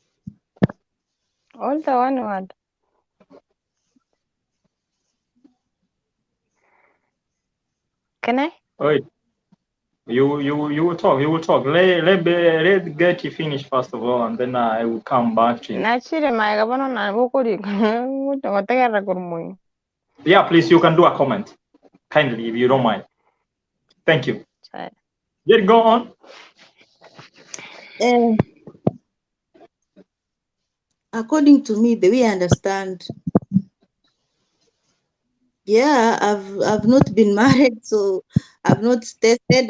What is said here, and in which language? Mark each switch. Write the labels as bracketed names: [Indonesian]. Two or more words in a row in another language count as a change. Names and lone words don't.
[English] All the one word. Can I? Wait. You will talk. You will talk. Let Getty finish first of all, and then I will come back to you. [Gusii] Nachire maiga bono na bukuri. Ngotegera kurmui. [English] Yeah, please. You can do a comment, kindly, if you don't mind. Thank you. Get go on. According to me, the way I understand, yeah, I've not been married, so I've not tested.